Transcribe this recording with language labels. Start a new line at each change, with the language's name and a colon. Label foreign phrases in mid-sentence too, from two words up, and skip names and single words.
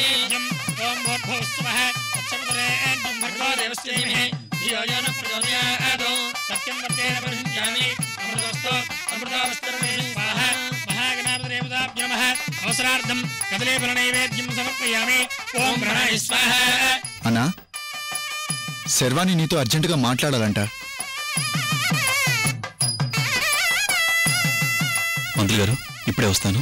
Sanskrit: ओं भूर्भुवस्सुवः तत्सवितुर्वरेण्यं भर्गो देवस्य धीमहि धियो यो नः प्रचोदयात्. सत्यं वर्तेन परिषिञ्चामि अमृतोऽस्तु अमृतोऽस्तुर्निः स्वाहा. महागणाधिपतिदेवताभ्यो नमः. अवसरार्थं कदलीफलनैवेद्यं समर्पयामि. ओं प्रणय स्वाहा.
Telugu: అన్నా, శర్వాణి నీతో అర్జెంటుగా మాట్లాడాలంట. మంత్రి గారు ఇప్పుడే వస్తాను.